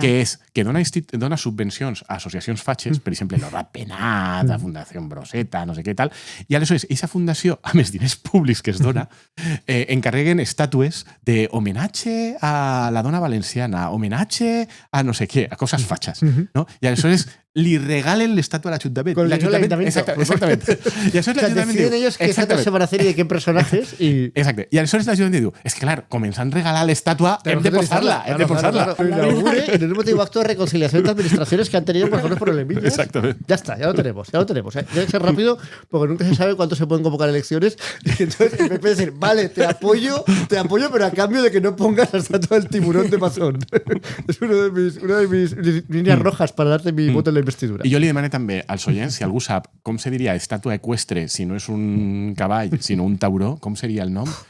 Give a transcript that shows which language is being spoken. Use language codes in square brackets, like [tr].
[ca] que és que dona subvencions a associacions fatxes, per exemple, l'Orra Penat, la Fundació Broseta, no sé què tal, i aleshores aquesta fundació, amb els diners públics que es dona, encarreguen estàtues d'homenatge a la dona valenciana, homenatge a no sé què, a coses fatxes, no? I aleshores li regalen l'estàtua a l'Ajuntament. [es] Con el dinero del Ayuntamiento. [ca] Exactament. I aleshores [es] O sea, [ca] l'Ajuntament [es] deciden [ca] diu... [es] ellos qué estatuas se van a hacer y de qué personajes y... [ca] Exacte. I aleshores l'Ajuntament diu, és que clar, com ens han regalat l'estàtua, hem de posar-la, hem de posar-la. [es] Claro. Lo inaugure en el último acto de reconciliación de administraciones que han tenido por favor problemillas. Exactamente. Ya está, ya lo tenemos. Tiene que ser rápido porque nunca se sabe cuánto se pueden convocar elecciones. Y entonces el PP decir, vale, te apoyo, pero a cambio de que no pongas la estatua del tiburón de Mazón. Es una de mis líneas rojas para darte mi voto en la investidura. [ca] I jo li demano també als oients, si algú sap com se diria estàtua eqüestre si no és un cavall, sinó un tauró, com seria el nom?